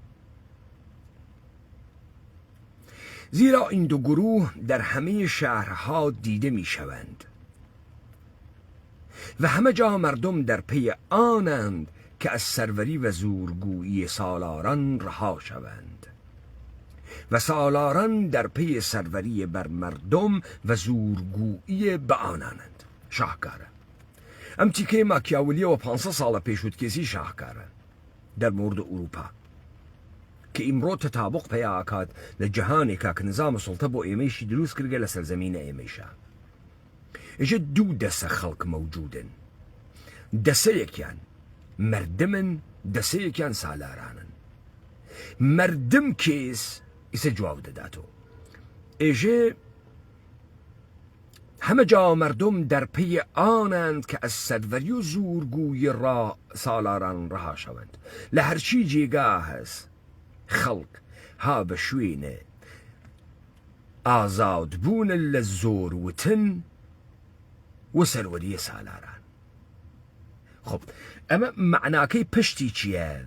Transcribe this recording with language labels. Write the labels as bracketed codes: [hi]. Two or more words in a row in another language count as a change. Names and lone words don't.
[fa] زیرا این دو گروه در همه شهرها دیده می شوند و همه جا مردم در پی آنند که از سروری و زورگویی سالاران رها شوند. و سالاران در پی سروری بر مردم و زورگویی به آنانند. شاهکاره. [sdh] ئەم تیکەی ماکیاولیەوە 500 ساڵە پێشووتکێسی شاهکارە [fa] در مورد [sdh] ئوروپا کە ئیمڕۆ تەتابق پێیا ئاکات لە جەهانێکا کە نظام سوڵتە بۆ ئێمەیشی دروست کردگە لە سەرزەمینە ئێمەیشە. ئێژە دوو دەسە خەڵک مەوجودن، دەسەیەکیان مردمن، دەسەیەکیان سالارانن. مردم کێس ئیسە جواب دەداتەوە. [fa] ئێژێ همه جا مردم در پی آنند که از سروری و زورگوی سالاران رها شوند. [sdh] لهرچی جێگا هەست خەڵک ها بە شوێنە ئازادبوونە لە زۆروتن و سەروەریە سالاران. خب ئەمە معناکەی پشتی چییە؟